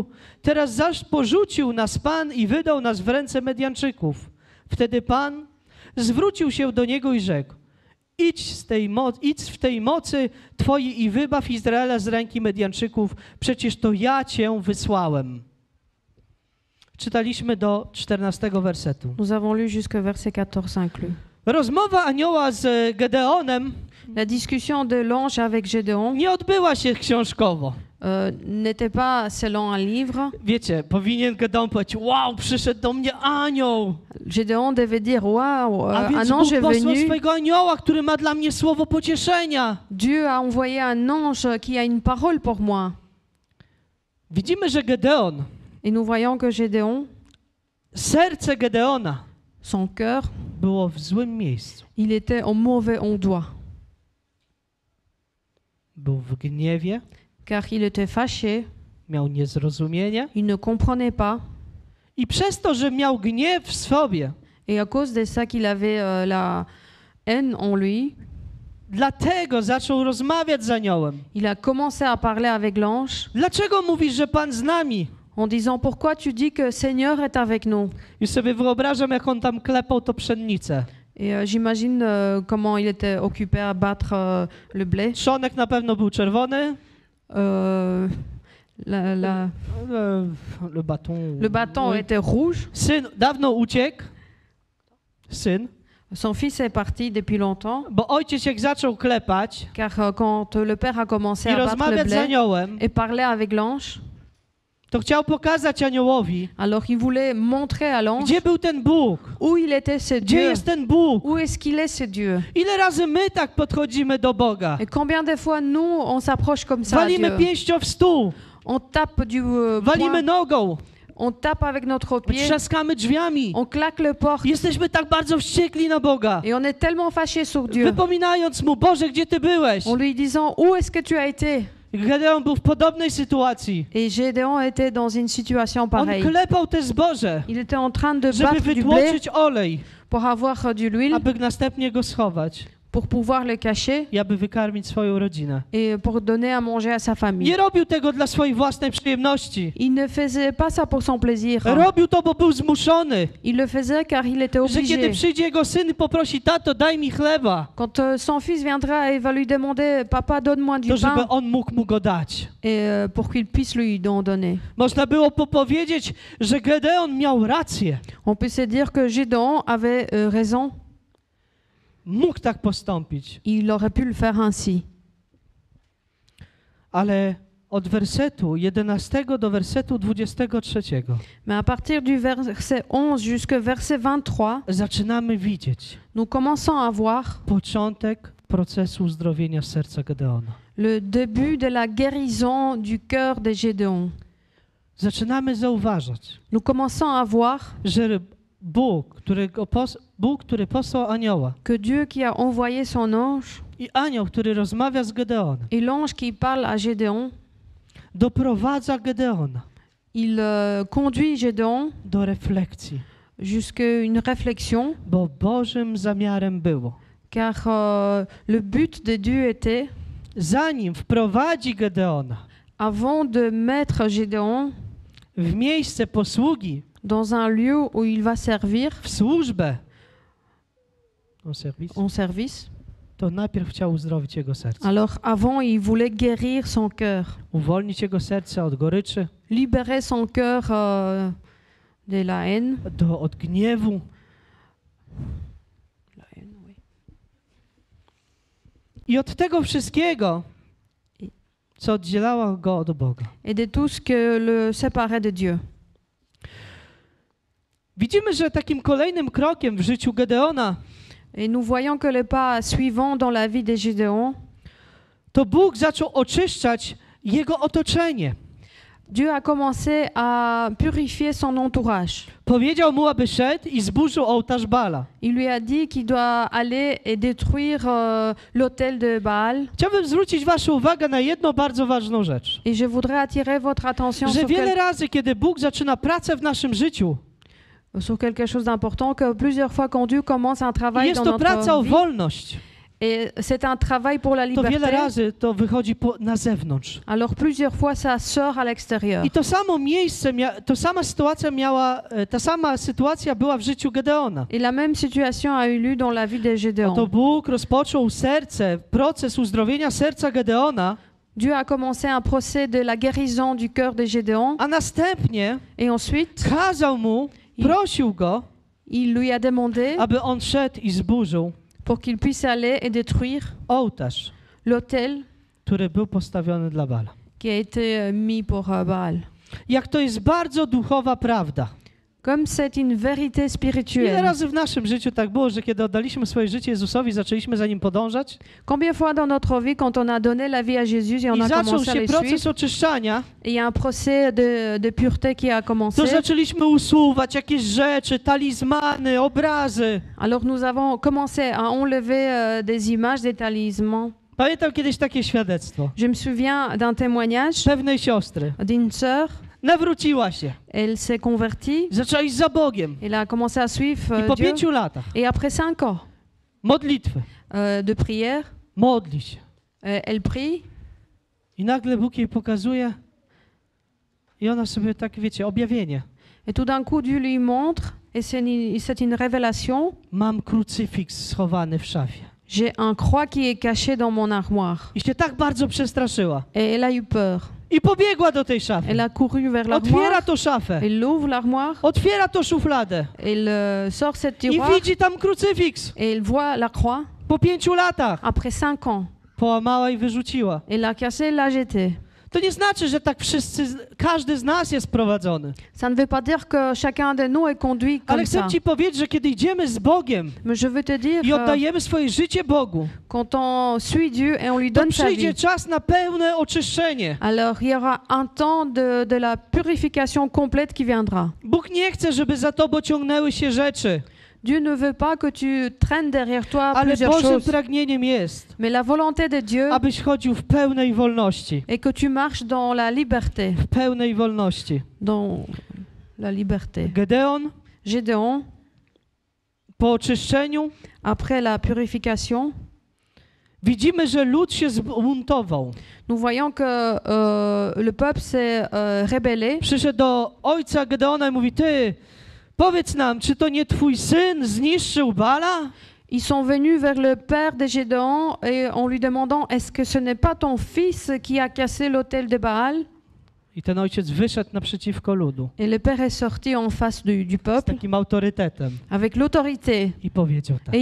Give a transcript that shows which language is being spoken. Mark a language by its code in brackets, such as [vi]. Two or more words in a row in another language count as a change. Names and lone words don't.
[pl] Teraz zaś porzucił nas Pan i wydał nas w ręce Medianczyków. Wtedy Pan zwrócił się do niego i rzekł: Idź w tej mocy Twojej i wybaw Izraela z ręki Medianczyków, przecież to ja Cię wysłałem. Czytaliśmy do 14 wersetu. [fr] nous avons lu jusqu'au verset 14 inclus. [pl] Rozmowa anioła z Gedeonem [fr] La discussion de l'ange avec Gédéon [pl] nie odbyła się książkowo. [fr] n'était pas selon un livre. [pl] Wiecie, powinien Gedeon powiedzieć, wow, przyszedł do mnie anioł. [fr] Gédéon devait dire, waouh, [pl] A więc [fr] un ange [pl] Bóg [fr] est [pl] posłał [fr] venu. [pl] swojego anioła, który ma dla mnie słowo pocieszenia. [fr] Dieu a envoyé un ange qui a une parole pour moi. [pl] Widzimy, że Gedeon, [fr] Et nous voyons que Gédéon, [pl] serce Gedeona [fr] son cœur, [pl] było w złym miejscu. [fr] il était en mauvais endroit, [pl] Był w gniewie, [fr] car il était fâché, [pl] miał niezrozumienie [fr] il ne comprenait pas, [pl] i przez to, że miał gniew w sobie, [fr] et à cause de ça qu'il avait la haine en lui, [pl] dlatego zaczął rozmawiać z aniołem. [fr] il a commencé à parler avec l'ange [pl] Dlaczego mówisz, że Pan z nami? [fr] en disant, pourquoi tu dis que Seigneur est avec nous? [pl] Już sobie wyobrażam, jak on tam klepał to pszenicę. [fr] Et j'imagine comment il était occupé à battre le blé. [pl] Trzonek na pewno był czerwony. [fr] Le bâton. Le bâton était rouge. [pl] Syn dawno uciekł. Syn. [fr] Son fils est parti depuis longtemps, [pl] Bo ojciec jak zaczął klepać [fr] car quand le père a commencé [pl] i [fr] à battre le [pl] rozmawiać z [fr] blé [pl] aniołem, [fr] et parler avec l'ange, [pl] to chciał pokazać aniołowi, [fr] alors il voulait montrer à l'ange [pl] gdzie był ten Bóg, [fr] où il était ce [pl] gdzie [fr] Dieu, [pl] jest ten Bóg. [fr] où est-ce qu'il est ce Dieu. [pl] Ile razy my tak podchodzimy do Boga? [fr] Et combien de fois nous, on s'approche comme ça à [pl] Walimy [fr] Dieu. [pl] pięścią w stół, [fr] On tape du [pl] walimy [fr] poing, [pl] nogą, [fr] on tape avec notre pied, [pl] trzaskamy drzwiami. [fr] on claque le porte [pl] Jesteśmy tak bardzo wściekli na Boga, [fr] et on est tellement fâché sur Dieu [pl] wypominając Mu, Boże, gdzie Ty byłeś? [fr] en lui disant, où est-ce que tu as été? [pl] Gedeon był w podobnej sytuacji. [fr] Et Gédéon était dans une situation [pl] On [fr] pareille. [pl] klepał te zboże, [fr] Il était en train de [pl] żeby [fr] battre du blé [pl] wytłoczyć olej, [fr] pour avoir de l'huile, [pl] aby następnie go schować [fr] pour pouvoir le cacher [pl] i aby wykarmić swoją rodzinę. [fr] et pour donner à manger à sa famille. [pl] Nie robił tego dla swojej własnej przyjemności. [fr] Il ne faisait pas ça pour son plaisir. [pl] Robił to, bo był zmuszony, [fr] Il le faisait car il était [pl] że kiedy [fr] obligé. [pl] przyjdzie jego syn i poprosi, tato, daj mi chleba, [fr] Quand son fils viendra et va lui demander, papa, donne-moi du [pl] to żeby [fr] pain, [pl] on mógł mu go dać. [fr] et pour qu'il puisse lui en donner. [pl] Można było powiedzieć, że Gedeon miał rację. [fr] On peut se dire que Gédéon avait raison. [pl] Mógł tak postąpić, [fr] Il aurait pu le faire ainsi. [pl] ale od wersetu 11 do wersetu 23 [fr] Mais à partir du verset 11 jusqu'au verset 23, [pl] zaczynamy widzieć [fr] nous commençons à voir [pl] początek procesu uzdrowienia serca Gedeona. [fr] le début de la guérison du cœur de Gédéon. [pl] Zaczynamy zauważać, [fr] Nous commençons à voir [pl] że Bóg, który posłał anioła [fr] que Dieu qui a envoyé son ange [pl] i anioł, który rozmawia z Gedeonem, [fr] et l'ange qui parle à Gédéon, [pl] doprowadza Gedeona [fr] il conduit Gédéon [pl] do refleksji, [fr] jusqu'à une réflexion, [pl] bo Bożym zamiarem było, [fr] car le but de Dieu était, [pl] zanim wprowadzi Gedeona [fr] avant de mettre Gédéon [pl] w miejsce posługi, [fr] dans un lieu où il va servir [pl] w służbę, [fr] en service, [pl] to najpierw chciał uzdrowić jego serce. [fr] alors avant il voulait guérir son cœur, [pl] Uwolnić jego serce od goryczy, [fr] libérer son cœur de la haine. [pl] od gniewu. I od tego wszystkiego, co oddzielało go od Boga. [fr] Et de tout ce que le séparait de Dieu. [pl] Widzimy, że takim kolejnym krokiem w życiu Gedeona [fr] Et nous voyons que le pas suivant dans la vie de Gédéon, [pl] to Bóg zaczął oczyszczać jego otoczenie. [fr] Dieu a commencé à purifier son entourage. [pl] Powiedział mu, aby szedł i zburzył ołtarz Bala. [fr] Il lui a dit qu'il doit aller et détruire l'autel de Baal. [pl] Chciałbym zwrócić waszą uwagę na jedną bardzo ważną rzecz. [fr] Et je voudrais attirer votre attention [pl] Że [fr] sur, [pl] wiele razy, kiedy Bóg zaczyna pracę w naszym życiu, [fr] sur quelque chose d'important, que plusieurs fois quand Dieu commence un travail [pl] jest [fr] dans [pl] to praca o [fr] notre vie, [pl] wolność, [fr] et c'est un travail pour la [pl] to wiele [fr] liberté, [pl] razy to wychodzi na zewnątrz. [fr] alors plusieurs fois ça sort à l'extérieur. [pl] I to samo miejsce, ta sama sytuacja była w życiu Gedeona. [fr] Et la même situation a eu lieu dans la vie de Gédéon. [pl] To Bóg rozpoczął proces uzdrowienia serca Gedeona, [fr] Dieu a commencé un procès de la guérison du cœur de Gédéon, [pl] a następnie [fr] et ensuite [pl] kazał mu, prosił go, [fr] il lui a demandé [pl] aby on szedł i zburzył [fr] pour qu'il puisse aller et détruire [pl] ołtarz, [fr] l'autel [pl] który był postawiony dla Bala. [fr] qui a été mis pour Baal. [pl] Jak to jest bardzo duchowa prawda. [fr] Comme c'est une vérité [pl] Ile [fr] spirituelle. [pl] razy w naszym życiu tak było, że kiedy oddaliśmy swoje życie Jezusowi, zaczęliśmy za Nim podążać [fr] Combien de fois dans notre vie, quand on a donné la vie à Jésus et on [pl] i [fr] a [pl] zaczął [fr] commencé à [pl] się [fr] les [pl] proces [fr] suivre, [pl] oczyszczania, [fr] et il y a un procès de pureté qui a [pl] to [fr] commencé. [pl] zaczęliśmy usuwać jakieś rzeczy, talizmany, obrazy. [fr] Alors nous avons commencé à enlever des images, des talismans. [pl] Pamiętam kiedyś takie świadectwo [fr] Je me souviens d'un témoignage [pl] pewnej siostry. [fr] d'une sœur. [pl] Nawróciła się, [fr] Elle s'est convertie. [pl] zaczęła iść za Bogiem [fr] Elle a commencé à suivre [pl] i po [fr] Dieu. [pl] 5 latach [fr] Et après 5 ans [pl] modlitwy, [fr] de prière, [pl] modli się. [fr] elle prie. [pl] I nagle Bóg jej pokazuje i ona sobie tak, wiecie, objawienie. [fr] Et tout d'un coup, Dieu lui montre, et c'est une révélation. [pl] Mam krucyfiks schowany w szafie. [fr] J'ai un croix qui est caché dans mon armoire. [pl] I się tak bardzo przestraszyła. [fr] Et elle a eu peur. [pl] I pobiegła do tej szafy. [fr] Elle a couru vers [pl] Otwiera [fr] l'armoire. [pl] to szafę. [fr] Elle ouvre l'armoire. [pl] Otwiera to szufladę. [fr] Elle sort cette [pl] I [fr] tiroir. [pl] widzi tam krucyfiks. [fr] Et elle voit la croix. [pl] Po 5 latach. [fr] Après 5 ans, [pl] Połamała i wyrzuciła. [fr] elle l'a cassée, l'a jetée. [pl] To nie znaczy, że tak każdy z nas jest prowadzony. [fr] Ça ne veut pas dire que chacun de nous est conduit [pl] Ale [fr] comme [pl] chcę [fr] ça. [pl] ci powiedzieć, że kiedy idziemy z Bogiem [fr] Mais je veux te dire, [pl] i oddajemy swoje życie Bogu, [fr] quand on suit Dieu et on lui [pl] to [fr] donne sa [pl] przyjdzie [fr] vie, [pl] czas na pełne oczyszczenie. [fr] alors il y aura un temps de la purification complète qui viendra. [pl] Bóg nie chce, żeby za tobą ciągnęły się rzeczy, [fr] Dieu ne veut pas que tu traînes derrière toi [pl] ale [fr] plusieurs [pl] Bożym [fr] choses. [pl] pragnieniem jest, [fr] Mais la volonté de Dieu [pl] abyś chodził w pełnej wolności. [fr] est que tu marches dans la liberté. [pl] W pełnej wolności. [fr] Dans la liberté. [pl] Gedeon [fr] Gédéon, [pl] po oczyszczeniu [fr] après la purification, [pl] widzimy, że lud się zbuntował. [fr] nous voyons que le peuple s'est rébellé. [pl] Przyszedł do ojca Gedeona i mówi, ty, powiedz nam, czy to nie twój syn zniszczył Bala? [fr] Ils sont venus vers le père de Gédéon et en lui demandant est-ce que ce n'est pas ton fils qui a cassé l'autel de Baal? [pl] I ten ojciec wyszedł naprzeciwko ludu [fr] Et le père est sorti en face du [pl] z [fr] peuple [pl] takim autorytetem [fr] avec l'autorité [pl] i powiedział tak,